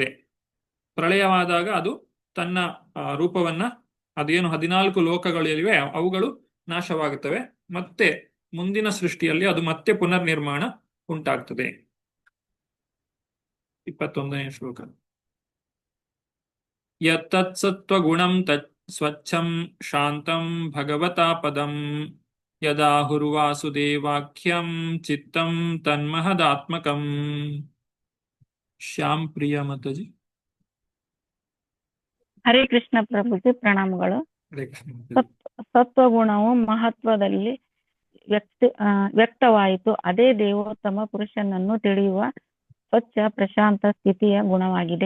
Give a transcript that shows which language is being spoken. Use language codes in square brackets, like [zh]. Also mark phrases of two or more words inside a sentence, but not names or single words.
[kn] ಪ್ರಳಯವಾದಾಗ ಅದು ತನ್ನ ರೂಪವನ್ನ, ಅದೇನು 14 ಲೋಕಗಳಿವೆ ಅವುಗಳು ನಾಶವಾಗುತ್ತವೆ. ಮತ್ತೆ ಮುಂದಿನ ಸೃಷ್ಟಿಯಲ್ಲಿ ಅದು ಮತ್ತೆ ಪುನರ್ನಿರ್ಮಾಣ ಉಂಟಾಗ್ತದೆ. 21ನೇ ಶ್ಲೋಕ. [sa] ಯತ್ತತ್ಸತ್ವಗುಣಂ ತತ್ ಸ್ವಚ್ಛಂ ಶಾಂತಂ ಭಗವತಾ ಪದಂ ಯದಾಹುರ್ವಾಸುದೇವಾಖ್ಯಂ ಚಿತ್ತಂ ತನ್ಮಹದಾತ್ಮಕಂ. [kn] ಶ್ಯಾಮ್ ಪ್ರಿಯ ಮತಜಿ. ಹರೇ ಕೃಷ್ಣ ಪ್ರಭುಜಿ, ಪ್ರಣಾಮಗಳು. ಹರೇ ಕೃಷ್ಣ. ಸತ್ವಗುಣವು ಮಹತ್ವದಲ್ಲಿ ವ್ಯಕ್ತವಾಯಿತು. ಅದೇ ದೇವೋತ್ತಮ ಪುರುಷನನ್ನು ತಿಳಿಯುವ ಸ್ವಚ್ಛ ಪ್ರಶಾಂತ ಸ್ಥಿತಿಯ ಗುಣವಾಗಿದೆ.